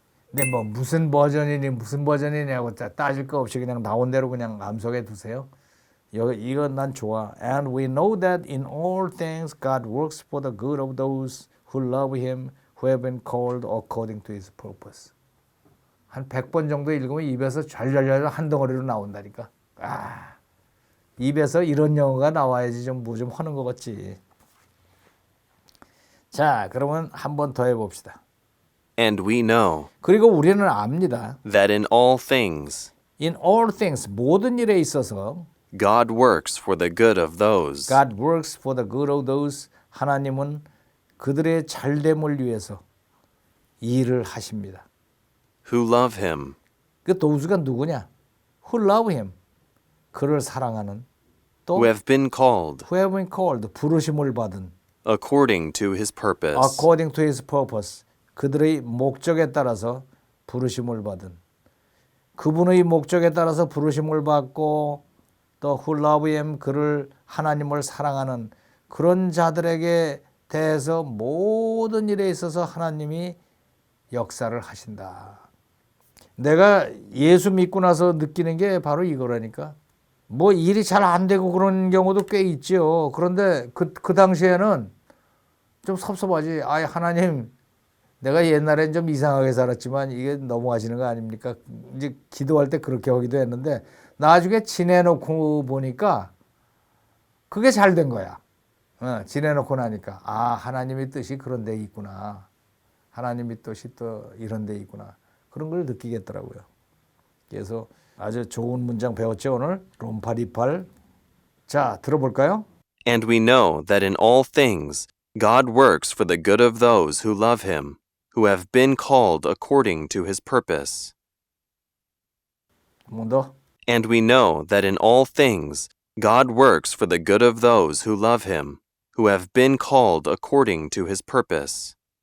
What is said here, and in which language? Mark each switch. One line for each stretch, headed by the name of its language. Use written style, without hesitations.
Korean: 근데 뭐 무슨 버전이냐고 따질 거 없이 그냥 나온 대로 그냥 암속해 두세요. 이건 난 좋아.
English: And we know that in all things God works for the good of those who love him, who have been called according to his purpose.
Korean: 한 100번 정도 읽으면 입에서 잘잘잘 한 덩어리로 나온다니까. 입에서 이런 영어가 나와야지 좀 하는 것 같지. 자, 그러면 한 번 더 해봅시다.
English: And we know
Korean: 그리고 우리는 압니다.
English: that in all things In all things,
Korean: 모든 일에 있어서
English: God works for the good of those God works for the good of those
Korean: 하나님은 그들의 잘됨을 위해서 일을 하십니다.
English: who love him,
Korean: 그 thos가 누구냐?
English: Who love him.
Korean: 그를 사랑하는. 또
English: who have been called who have been called.
Korean: 부르심을 받은.
English: according to his purpose. According to his purpose.
Korean: 그들의 목적에 따라서 부르심을 받은. 그분의 목적에 따라서 부르심을 받고 또
English: who love him.
Korean: 그를 하나님을 사랑하는 그런 자들에게 대해서 모든 일에 있어서 하나님이 역사를 하신다. 내가 예수 믿고 나서 느끼는 게 바로 이거라니까. 뭐 일이 잘 안 되고 그런 경우도 꽤 있죠. 그런데 그 당시에는 좀 섭섭하지. 아, 하나님, 내가 옛날엔 좀 이상하게 살았지만 이게 넘어가시는 거 아닙니까? 이제 기도할 때 그렇게 하기도 했는데 나중에 지내놓고 보니까 그게 잘 된 거야. 지내놓고 나니까 아, 하나님의 뜻이 그런 데 있구나. 하나님의 뜻이 또 이런 데 있구나. 그런 걸 느끼겠더라고요. 그래서 아주 좋은 문장 배웠죠 오늘. 롬파 28. 자, 들어볼까요?
English: And we know that in all things God works for the good of those who love him, who have been called according to his purpose.
Korean: 한 번 더.
English: And we know that in all things God works for the good of those who love him, who have been called according to his purpose.